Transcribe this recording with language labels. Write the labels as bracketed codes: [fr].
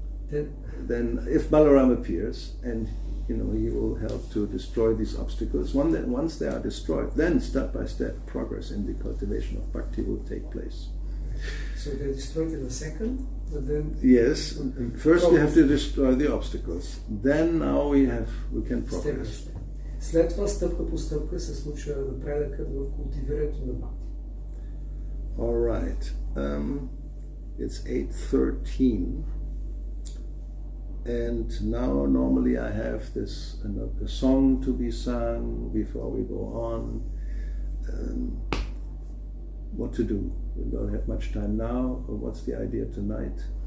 [en] Then, if Balarama appears and he will help to destroy these obstacles, once they are destroyed, then step by step, progress in the cultivation of bhakti will take place. So they destroyed in a second, but then yes. First, we have to destroy the obstacles. Then now we can progress. [bg] След това стъпка по стъпка се случва напредъкът в култивирането на бхакти. [en] All right. It's 8:13, and now normally I have a song to be sung before we go on. What to do? We don't have much time now. Or what's the idea tonight?